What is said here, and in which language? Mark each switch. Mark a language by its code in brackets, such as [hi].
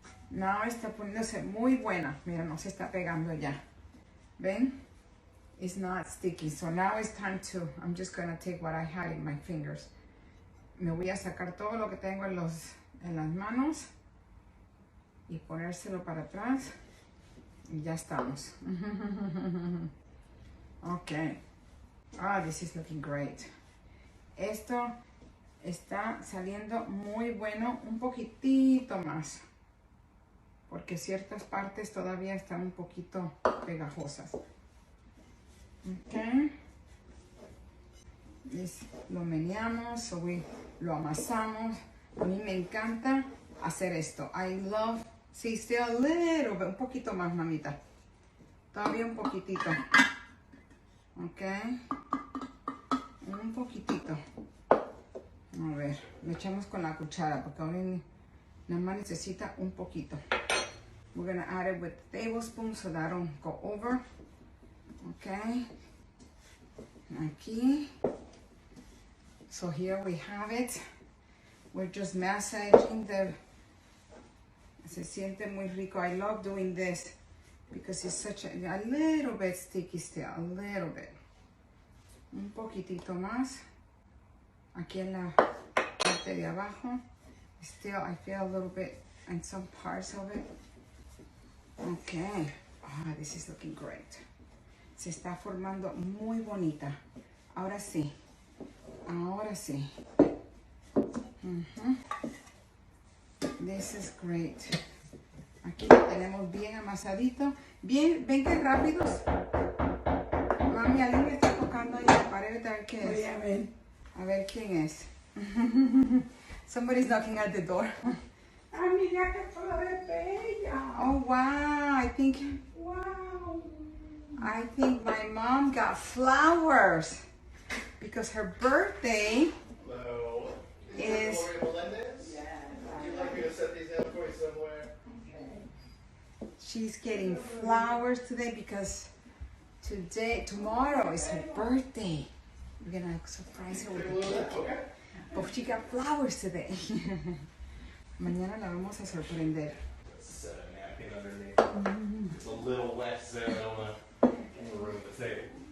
[es] Now está poniéndose muy buena. Mira, no se está pegando ya. ¿Ven? [en] It's not sticky. So now it's time to, I'm just going to take what I had in my fingers. [es] Me voy a sacar todo lo que tengo en las manos y ponérselo para atrás. Y ya estamos. Okay. [en] This is looking great. [es] Esto está saliendo muy bueno, un poquitito más, porque ciertas partes todavía están un poquito pegajosas. Okay. Lo meneamos, lo amasamos. A mí me encanta hacer esto. [en] I love, see, still a little bit, [es] un poquito más, mamita. Todavía un poquitito. Okay. Un poquitito. A ver, le echamos con la cuchara porque ahora nada más necesita un poquito. [en] We're gonna add it with the tablespoon so that don't go over. Okay. Aquí. So here we have it. We're just massaging [es] Se siente muy rico. [en] I love doing this because it's such a little bit sticky still, a little bit. [es] Un poquitito más. Aquí en la parte de abajo. [en] Still, I feel a little bit in some parts of it. Okay. Ah, this is looking great. [es] Se está formando muy bonita. Ahora sí. Ahora sí. [en] This is great. [es] Aquí lo tenemos bien amasadito. Bien, ven que rápidos. Mami, alguien me está tocando ahí en la pared. A ver qué es. Voy a ver. A ver quién es. [en] Somebody's knocking at the door. [es] Ah, mira qué flores bella. [en] Oh, wow. Wow. I think my mom got flowers because her birthday Hello. is... Would you like me to set these down for you somewhere? She's getting flowers today because tomorrow is her birthday. We're gonna surprise her with a cake. Okay. But she got flowers today. [es] Mañana la vamos a sorprender. [en] Let's set a napkin underneath. It's a little wet, so I don't want to ruin the table.